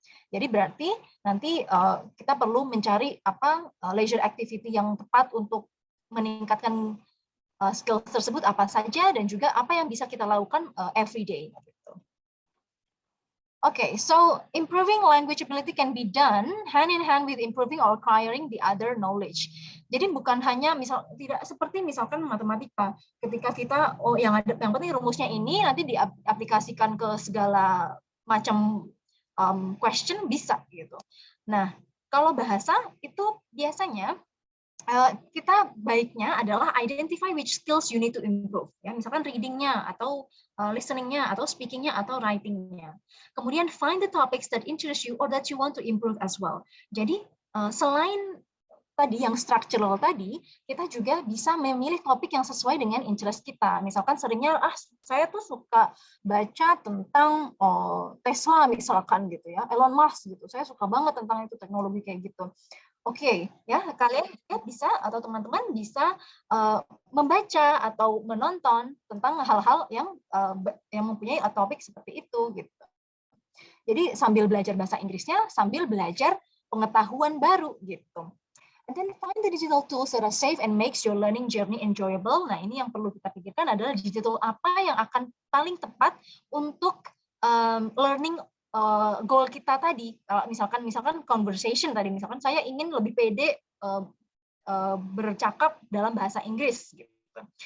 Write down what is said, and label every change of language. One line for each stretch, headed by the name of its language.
Indonesian: Jadi berarti nanti kita perlu mencari leisure activity yang tepat untuk meningkatkan skill tersebut apa saja dan juga apa yang bisa kita lakukan every day. Gitu.
English: Okay, so improving language ability can be done hand in hand with improving or acquiring the other knowledge.
Indonesian: Jadi bukan hanya tidak seperti misalkan matematika, ketika kita yang penting rumusnya ini nanti diaplikasikan ke segala macam question bisa gitu. Nah, kalau bahasa itu biasanya kita baiknya adalah
English: identify which skills you need to improve.
Indonesian: Ya, misalkan reading-nya atau listening-nya atau speaking-nya atau writing-nya. Kemudian
English: find the topics that interest you or that you want to improve as well.
Indonesian: Jadi selain tadi yang structural tadi, kita juga bisa memilih topik yang sesuai dengan interest kita. Misalkan seringnya saya tuh suka baca tentang Tesla misalkan gitu ya, Elon Musk gitu. Saya suka banget tentang itu teknologi kayak gitu. Oke, ya kalian bisa atau teman-teman bisa membaca atau menonton tentang hal-hal yang mempunyai topik seperti itu gitu. Jadi sambil belajar bahasa Inggrisnya, sambil belajar pengetahuan baru gitu.
English: And then find the digital tools that are safe and makes your learning journey enjoyable.
Indonesian: Nah, ini yang perlu kita pikirkan adalah digital apa yang akan paling tepat untuk learning goal kita tadi. Misalkan conversation tadi, misalkan saya ingin lebih pede bercakap dalam bahasa Inggris gitu.